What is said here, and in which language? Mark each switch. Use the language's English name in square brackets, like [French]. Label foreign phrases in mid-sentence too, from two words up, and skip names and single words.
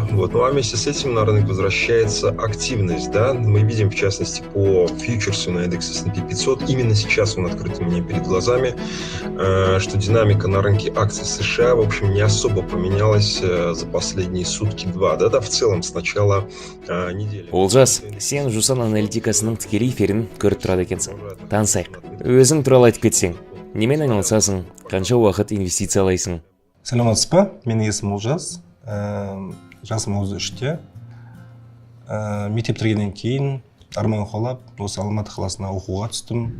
[Russian] Ну а вместе с этим на рынок возвращается активность. Мы видим, в частности, по фьючерсу на индекс S&P 500, именно сейчас он открыт у меня перед глазами, что динамика на рынке акций США, в общем, не особо поменялась за последние сутки-два, в целом с начала недели. [Kazakh] Олжас, сен Жусан аналитикасының тікелей эфирін көріп тұрады екенсің. Танысайық. Өзің туралы айтып кетсең. Немен айналысасың? Қанша уақыт инвестициялайсың? Саламатсыз ба? Менің есімім Олжас. Жасым 33-те. Мектеп бітіргеннен кейін арман қалап, осы Алматы қаласына оқуға түстім.